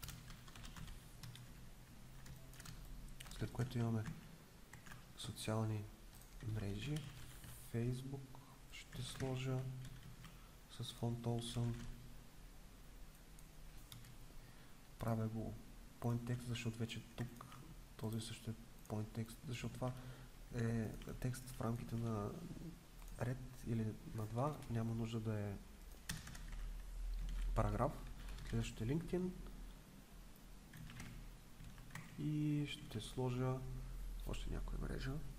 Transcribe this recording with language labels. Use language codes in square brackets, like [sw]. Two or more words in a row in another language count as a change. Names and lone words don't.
[bg] След което имаме социални мрежи. Facebook ще сложа с фонт Olsen. Правя го [en] point text, [bg] защото вече тук този също е [en] point text, [bg] защото това е текст в рамките на ред или на два, няма нужда да е параграф. Следващото е LinkedIn и ще сложа още някоя мрежа.